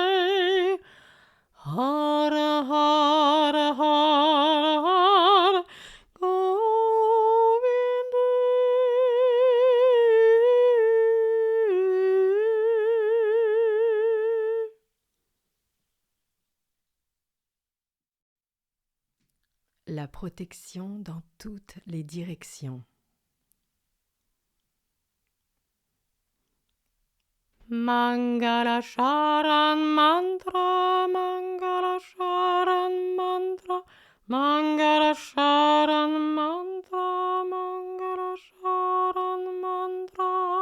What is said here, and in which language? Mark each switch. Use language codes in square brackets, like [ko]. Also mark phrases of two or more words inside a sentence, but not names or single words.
[sa] हर, हर, हर, हर, Govinda. [fr] La protection dans toutes les directions. [sa] मङ्गल शरण मन्त्र, मङ्गल शरण मन्त्र, मङ्गल शरण मन्त्र, मङ्गल शरण मन्त्र.